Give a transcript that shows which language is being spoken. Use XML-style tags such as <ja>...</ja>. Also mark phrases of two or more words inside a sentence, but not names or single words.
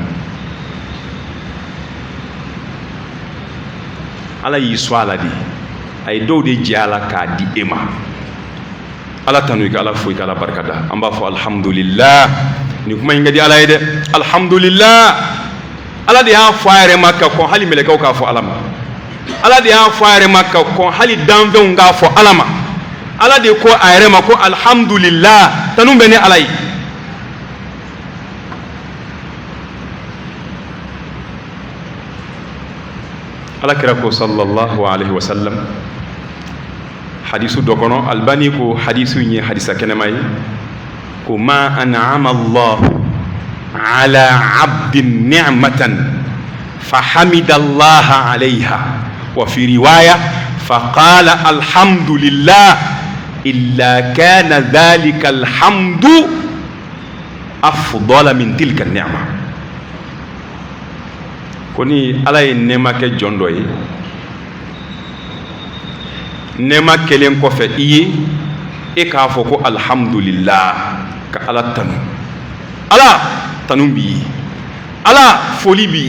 <bm>ala y'i sɔn a la de a ye dɔw de jɛ a la k'a di e ma ala tanu i ka ala fo i ka ala barika da an b'a fɔ alhamdulillah nin kuma in ka di ala ye dɛ alhamdulillah ala de y'a fɔ a yɛrɛ ma ka kɔn hali mɛlɛkɛw k'a fɔ ala ma ala de y'a fɔ a yɛrɛ ma ka kɔn hali danfɛnw k'a fɔ ala ma ala de ko a yɛrɛ ma ko alhamdulillah tanu bɛ ni ala ye ala kira ko</bm> <ar>صلى الله عليه وسلم</ar> <bm>hadisu dɔ kɔnɔ albani ko hadisu in ye hadisa kɛnɛma ye ko</bm> <ar>ما أنعم الله على عبد نعمة فحمد الله عليها وفي رواية فقال الحمد لله إلا كان ذلك الحمد أفضل من تلك النعمة</ar> <bm>koni ala ye nɛɛma kɛ jɔn dɔ ye nɛɛma kɛlen kɔfɛ i ye e k'a fɔ ko alhamdulillah ka ala tanu ala tanu b'i ye ala foli b'i</bm>